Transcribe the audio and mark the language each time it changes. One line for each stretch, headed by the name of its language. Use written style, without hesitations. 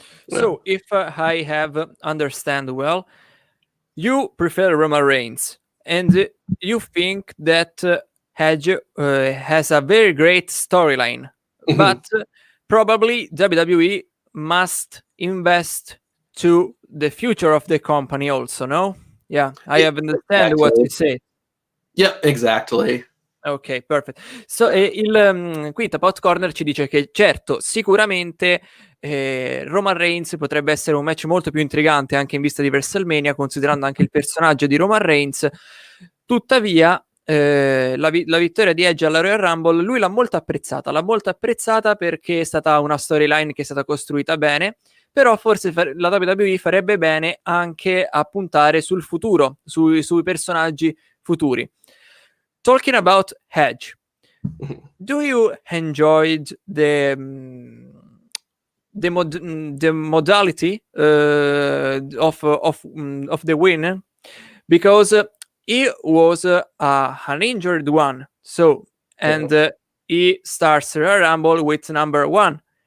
English: So if I have understand well, you prefer Roman Reigns, and you think that Edge has a very great storyline, but probably WWE must invest to the future of the company also, no? Yeah, I have understand what you say. Yep, exactly.
Italian: Ok, perfetto. So, qui Tapot Corner ci dice che certo, sicuramente Roman Reigns potrebbe essere un match molto più intrigante anche in vista di Wrestlemania, considerando anche il personaggio di Roman Reigns. Tuttavia, la vittoria di Edge alla Royal Rumble lui l'ha molto apprezzata perché è stata una storyline che è stata costruita bene, però forse la WWE farebbe bene anche a puntare sul futuro, sui personaggi futuri.
English: Talking about Edge, do you enjoyed the modality of the win? Because he was an injured one, so and he starts Royal Rumble with number 1.